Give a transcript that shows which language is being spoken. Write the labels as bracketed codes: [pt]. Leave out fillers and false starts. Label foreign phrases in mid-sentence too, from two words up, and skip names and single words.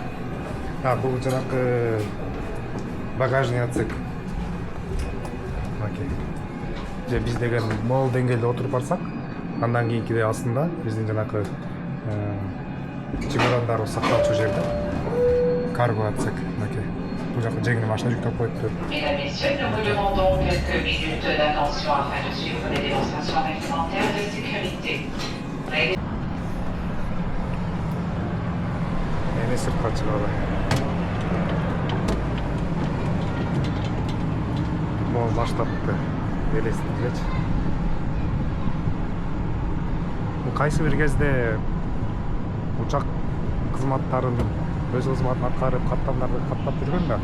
[ky] Бул жанакы [ru] багажный отсек. [ky] Же биз деген мол деңгээлде отуруп барсак, андан кийинкиде астында биздин жанакы чемодандарыбыз сакталчу жерде [ru] карго отсек. [ky] Бул жака жеңил машина жүктөп коюптур. [fr] Mesdames, Messieurs, nous vous demandons quelques minutes d'attention afin de suivre les démonstrations réglementaires de sécurité. [ky] Эми сыртка чыгалы. Мол баштапты. Элестетилечи. Кайсы бир кезде учак кызматтарын өз кызматын аткарып, каттамдарды каттап жүргөн да.